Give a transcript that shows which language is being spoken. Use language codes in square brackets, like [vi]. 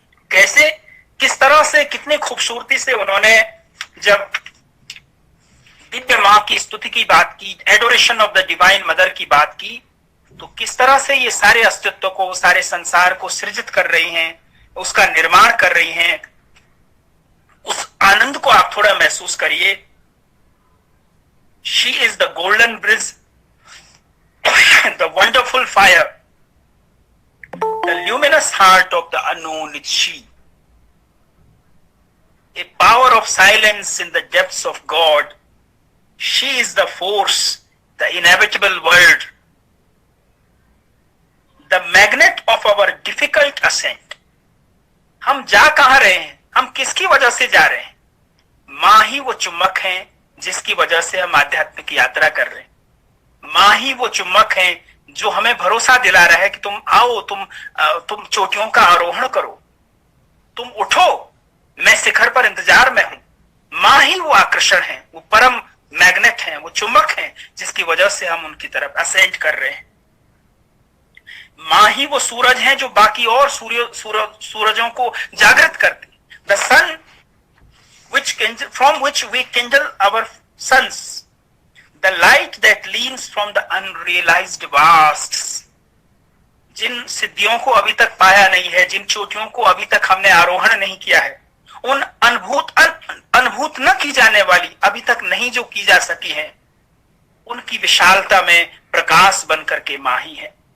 [hi] कैसे, किस तरह से, कितनी खूबसूरती से उन्होंने जब दिव्य मां की स्तुति की बात की, [en] adoration of the divine mother [hi] की बात की, तो किस तरह से ये सारे अस्तित्व को, सारे संसार को सृजित कर रही हैं, उसका निर्माण कर रही हैं। उस आनंद को आप थोड़ा महसूस करिए। [en] She is the golden bridge, the wonderful fire, the luminous heart of the unknown is she. A power of silence in the depths of God. She is the force, the inevitable word, the magnet of our difficult ascent. [hi] हम जा कहां रहे हैं, हम किसकी वजह से जा रहे हैं? मां ही वो चुम्बक हैं जिसकी वजह से हम आध्यात्मिक यात्रा कर रहे हैं। मां ही वो चुम्बक है जो हमें भरोसा दिला रहा है कि तुम आओ, तुम चोटियों का आरोहण करो, तुम उठो, मैं शिखर पर इंतजार में हूं। मां ही वो आकर्षण है, वो परम मैग्नेट है, वो चुम्बक है जिसकी वजह से हम उनकी तरफ असेंड कर रहे हैं। मां ही वो सूरज है जो बाकी और सूरजों को जागृत करती। [en] The sun from which we kindle our suns, the light that leans from the unrealized vasts. [hi] जिन सिद्धियों को अभी तक पाया नहीं है, जिन चोटियों को अभी तक हमने आरोहण नहीं किया है, उन अनुभूत न की जाने वाली, अभी तक नहीं जो की जा सकी है, उनकी विशालता में प्रकाश बनकर के मां ही है।